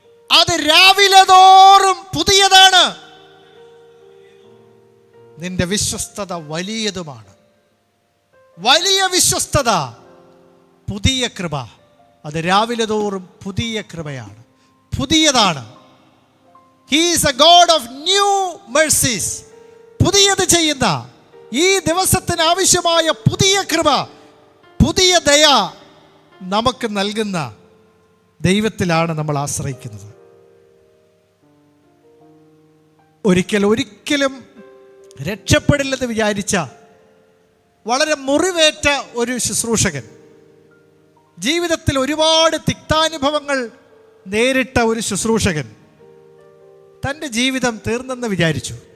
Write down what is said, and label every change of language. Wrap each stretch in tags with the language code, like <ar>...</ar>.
<ml>അത് രാവിലെ തോറും പുതിയതാണ്. നിന്റെ വിശ്വസ്തത വലിയതുമാണ്. വലിയ വിശ്വസ്തത, പുതിയ കൃപ, അത് രാവിലെ തോറും പുതിയ കൃപയാണ്, പുതിയതാണ്.</ml> <en>He is a God of new mercies.</en> <ml>പുതിയത് ചെയ്യുന്ന, ഈ ദിവസത്തിന് ആവശ്യമായ പുതിയ കൃപ, പുതിയ ദയ നമുക്ക് നൽകുന്ന ദൈവത്തിലാണ് നമ്മൾ ആശ്രയിക്കുന്നത്. ഒരിക്കലും രക്ഷപ്പെടില്ലെന്ന് വിചാരിച്ച വളരെ മുറിവേറ്റ ഒരു ശുശ്രൂഷകൻ, ജീവിതത്തിൽ ഒരുപാട് തിക്താനുഭവങ്ങൾ നേരിട്ട ഒരു ശുശ്രൂഷകൻ തൻ്റെ ജീവിതം തീർന്നെന്ന് വിചാരിച്ചു.</ml>